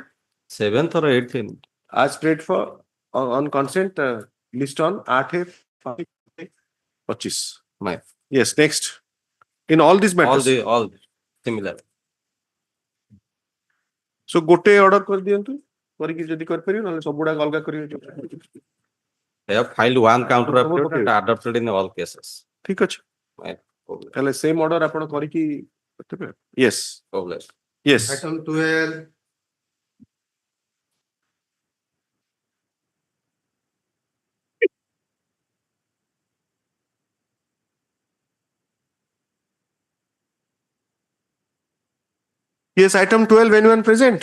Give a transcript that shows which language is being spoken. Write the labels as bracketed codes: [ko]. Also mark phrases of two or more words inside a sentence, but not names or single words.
[en] 7th or 8th? As prayed for on consent list on 8/25. My. Yes, next. In all these matters. All similar. [or] So gote order କରି ଦିଅନ୍ତୁ କରିକି ଯଦି କରିପାରିବେ ନହେଲେ ସବୁଡା ଅଲଗା କରିବେ. [en] They have filed one counter affidavit and adopted in all cases. [or] ଠିକ ଅଛି. ତାହେଲେ [en] same order [or] ଆପଣ କରିକି କରିଥିବେ. [en] Yes. Problem. Yes. Item 12. Yes, item 12, anyone present?